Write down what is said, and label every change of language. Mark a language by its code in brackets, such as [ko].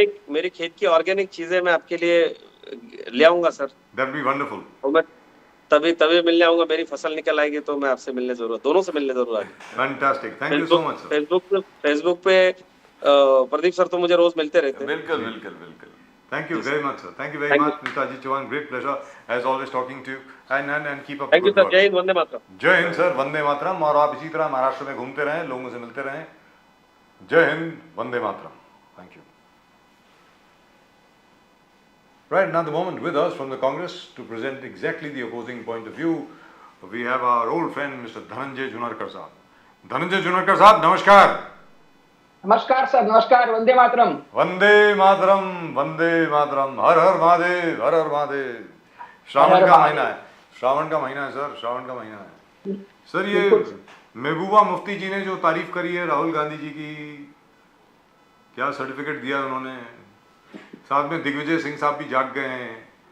[hi] मेरी खेत की ऑर्गेनिक चीजें मैं आपके लिए ले आऊंगा सर। [en] That be wonderful. [hi] और मैं तभी मिलने आऊंगा, मेरी फसल निकल आएगी तो मैं आपसे मिलने जरूर, दोनों से मिलने जरूर आएंगे। [en] Fantastic, thank you so much sir. [hi] Facebook पे प्रदीप सर तो मुझे रोज मिलते रहते हैं। बिल्कुल बिल्कुल बिल्कुल। [en] Thank you very much, sir. Thank you very much, Netaji Chauhan. Great pleasure, as always, talking to you. And keep up the thank you good [hi] sir, [en] work. [hi] जय हिंद, वंदे मातरम। जय हिंद सर, वंदे मातरम। और आप इसी तरह महाराष्ट्र में घूमते रहें, लोगों से मिलते रहें। जय Hind, Vande Mataram. Thank you. [en] Right now, the moment with us from the Congress to present exactly the opposing point of view, we have our old friend, Mr. [hi] Dhananjay Junarkar साहब. Dhananjay Junarkar साहब, नमस्कार। नमस्कार सर, नमस्कार, वंदे मातरम। वंदे मातरम, वंदे मातरम, हर हर महादेव, हर हर महादेव। श्रावण का महीना है, श्रावण का महीना है सर, श्रावण का महीना है सर। ये महबूबा मुफ्ती जी ने जो तारीफ करी है राहुल गांधी जी की, क्या सर्टिफिकेट दिया उन्होंने, साथ में दिग्विजय सिंह साहब भी जाग गए हैं।